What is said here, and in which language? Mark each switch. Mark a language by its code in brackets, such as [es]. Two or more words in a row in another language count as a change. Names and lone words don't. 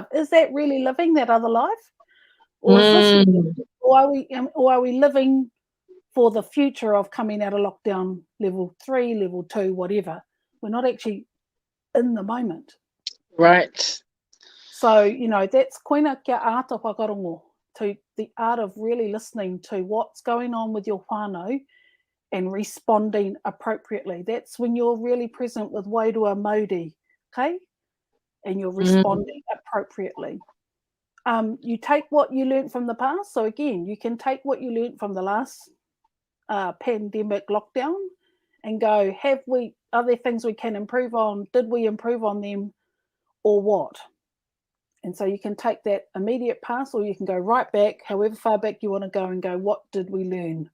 [en] Is that really living that other life? Or is this, or are we living for the future of coming out of lockdown level 3, level 2, whatever? We're not actually in the moment. Right. So, you know, that's [mi] koina kia ata whakarongo, [en] to the art of really listening to what's going on with your whānau and responding appropriately. That's when you're really present with [mi] wairua mauri, [en] okay? And you're responding appropriately. You take what you learned from the past. So again, you can take what you learned from the last pandemic lockdown and go, are there things we can improve on? Did we improve on them or what? And so you can take that immediate past, or you can go right back, however far back you want to go, and go, what did we learn?